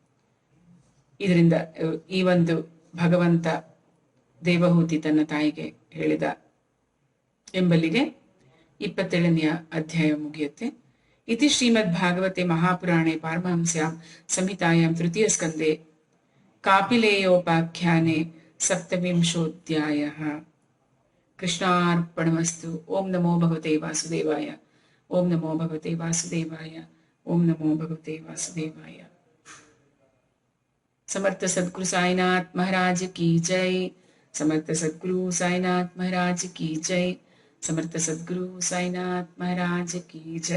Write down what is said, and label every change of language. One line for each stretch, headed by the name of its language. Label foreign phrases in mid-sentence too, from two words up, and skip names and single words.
Kannada: ಇದರಿಂದ ಈ ಒಂದು ಭಗವಂತ ದೇವಹೂತಿ ತನ್ನ ತಾಯಿಗೆ ಹೇಳಿದ ಎಂಬಲ್ಲಿಗೆ 27ನೆಯ ಅಧ್ಯಾಯ ಮುಗಿಯುತ್ತೆ.
Sanskrit: ಇತಿ ಶ್ರೀಮದ್ ಭಾಗವತೆ ಮಹಾಪುರಾಣೆ ಪಾರಮಹಂಸ್ಯಾಂ ಸಂಹಿತಾಯಾಂ ತೃತೀಯ ಸ್ಕಂದೆ ಕಾಪಿಲೇಯೋಪಾಖ್ಯಾನೆ 27ೋऽಧ್ಯಾಯಃ. ಕೃಷ್ಣಾರ್ಪಣಮಸ್ತು. ಓಂ ನಮೋ ಭಗವತೆ ವಾಸುದೇವಾಯ. ಓಂ ನಮೋ ಭಗವತೆ ವಾಸುದೇವಾಯ. ಓಂ ನಮೋ ಭಗವತೆ ವಾಸುದೇವಾಯ.
Hindi: समर्थ सद्गुरु साईनाथ महाराज की जय. समर्थ सद्गुरु साईनाथ महाराज की जय. समर्थ सद्गुरु साईनाथ महाराज की जय.